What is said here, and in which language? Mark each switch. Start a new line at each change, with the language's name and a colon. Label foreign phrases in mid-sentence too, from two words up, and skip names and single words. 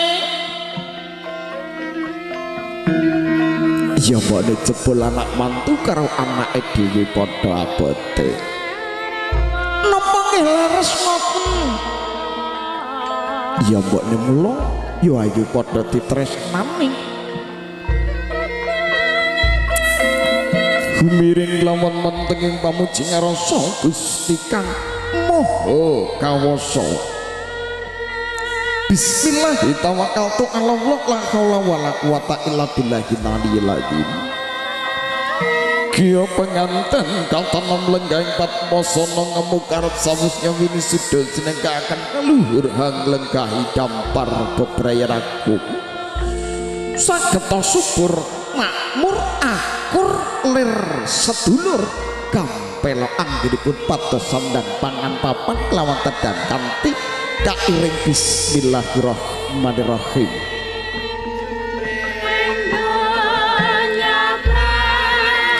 Javanese: ya mbokne jebul anak mantu karo anake dhewe padha abote napa nggih leres ngoten ya mbokne mula ya ayu padha ditresnani gumiring lawan mentenging pamuji ngarasa Gusti Kang Maha Kawasa
Arabic: بسم الله توكلت على الله لا حول ولا قوة إلا بالله العلي العظيم.
Javanese: Kiyo penganten kaltanom lenggahing Padmasana ngemu karep sawusnya winisuda sinengkaaken kaluhur hang lenggahi dampar bebrayaraku sageta subur makmur akur lir sedulur gampelo anggenipun pados sandang pangan papan kelawan tedang kanthi kairing bismillahirrahmanirrahim.